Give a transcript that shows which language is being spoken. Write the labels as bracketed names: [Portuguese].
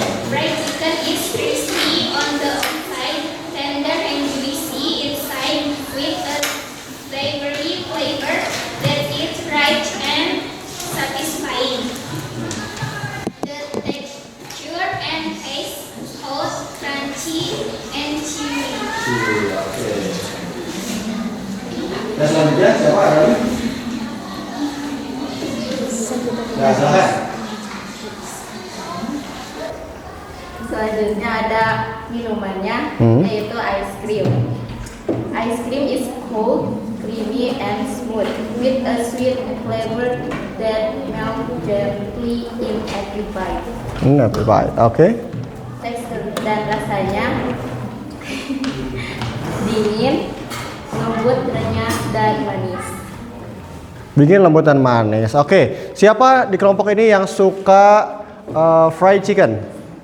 [English] Fried chicken is crispy on the outside, tender and juicy inside, with a savory flavor that is rich and satisfying. The texture and taste hot, crunchy, and chewy. [Indonesian] Dan selanjutnya siapa ada lagi? Ya, silakan. Selanjutnya ada minumannya yaitu ice cream. [English] Ice cream is cold, creamy, and smooth with a sweet flavor that melts gently in every bite. [Indonesian] Baik, oke. Tekstur dan rasanya dingin, lembut, renyah, dan manis. Dingin, lembut, dan manis. Oke, siapa di kelompok ini yang suka fried chicken?